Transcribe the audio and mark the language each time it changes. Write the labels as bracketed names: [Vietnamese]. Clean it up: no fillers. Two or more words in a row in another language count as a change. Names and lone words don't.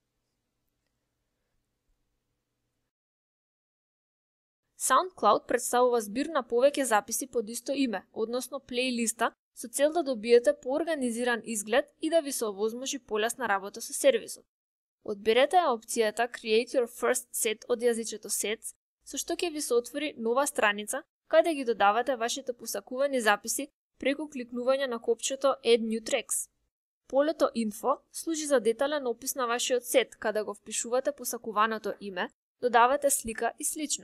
[Macedonian] SoundCloud представува збир на повеќе записи под исто име, односно плейлиста, со цел да добиете поорганизиран изглед и да ви се овозможи полесна работа со сервисот. Одберете опцијата [English] Create your first set [Macedonian] од јазичето Sets, со што ќе ви се отвори нова страница, каде ги додавате вашите посакувани записи преку кликнување на копчето [English] Add New Tracks. [Macedonian] Полето Info служи за детален опис на вашиот сет, каде го впишувате посакуваното име, додавате слика и слично.